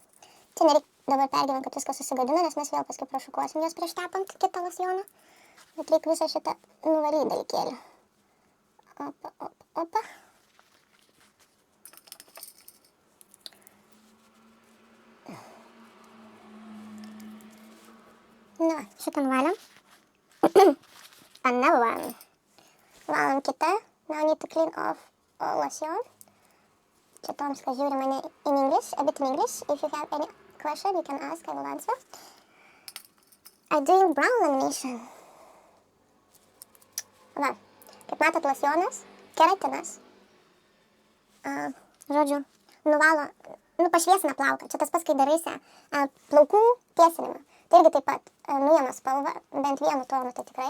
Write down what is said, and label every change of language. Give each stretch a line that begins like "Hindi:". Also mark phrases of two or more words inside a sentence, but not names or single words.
Lithuanian: Čia nereikia dabar pergyvent, kad viskas susigadina, nes mes vėl paskui prašukuosim jos prieš tepant kitą losjoną. Bet reikia visą šitą nuvalyti dalykėlį. Opa. Na, šitą nuvalėm.
English: Another one.
Lithuanian: Valom kitą.
English: Now need to clean off all lotion.
Lithuanian: Čia toms, kas žiūri mane
English: in English, a bit in English. If you have any question, you can ask, I will answer. I'm doing brow lamination.
Lithuanian: Va, kaip matot, losjonas, keratinas. Žodžiu, nuvalo, pašviesina plauką. Čia tas pats, kai daraisi plaukų tiesinimą. Tai irgi taip pat nuėmė spalvą, bent vienu tonu, tai tikrai.